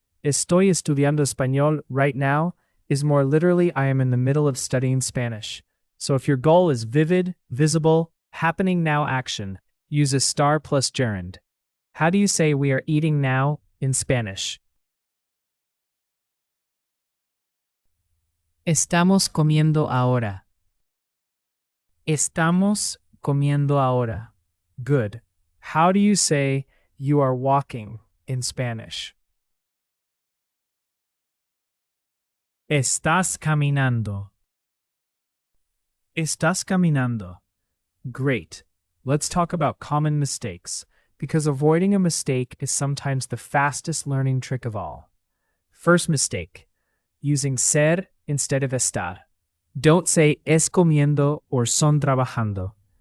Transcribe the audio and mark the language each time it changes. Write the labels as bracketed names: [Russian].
[Spanish] Estoy estudiando español [English] right now is more literally I am in the middle of studying Spanish. So if your goal is vivid, visible, happening now action, use a star plus gerund. How do you say we are eating now in Spanish? [Spanish] Estamos comiendo ahora. Estamos comiendo ahora. [English] Good. How do you say you are walking in Spanish? [Spanish] Estás caminando. Estás caminando. [English] Great. Let's talk about common mistakes, because avoiding a mistake is sometimes the fastest learning trick of all. First mistake, using ser instead of estar. Don't say [Spanish] es comiendo [English] or [Spanish] son trabajando.